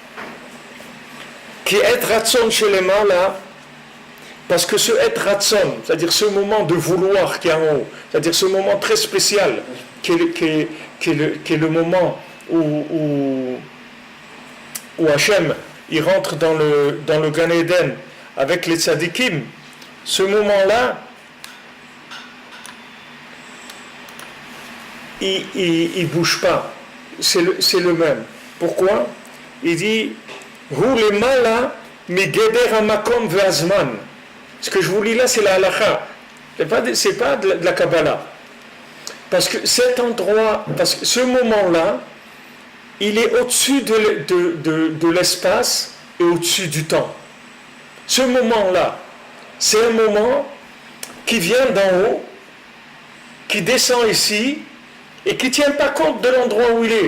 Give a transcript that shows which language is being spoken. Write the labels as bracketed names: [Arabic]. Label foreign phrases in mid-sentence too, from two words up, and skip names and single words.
[French] Qui est ratson chez les mains là, parce que ce être ratson, c'est-à-dire ce moment de vouloir qui est en haut, c'est-à-dire ce moment très spécial, qui est le moment où Hachem il rentre dans le Gan Eden avec les tzadikim, ce moment-là, il bouge pas. C'est le même. Pourquoi? Il dit [Hebrew] הוא למעלה מגדר המקום והזמן. [French] Ce que je vous lis là, c'est la halakha. C'est pas de la Kabbalah. Parce que cet endroit, parce que ce moment-là, il est au-dessus de l'espace et au-dessus du temps. Ce moment-là, c'est un moment qui vient d'en haut, qui descend ici, et qui ne tient pas compte de l'endroit où il est.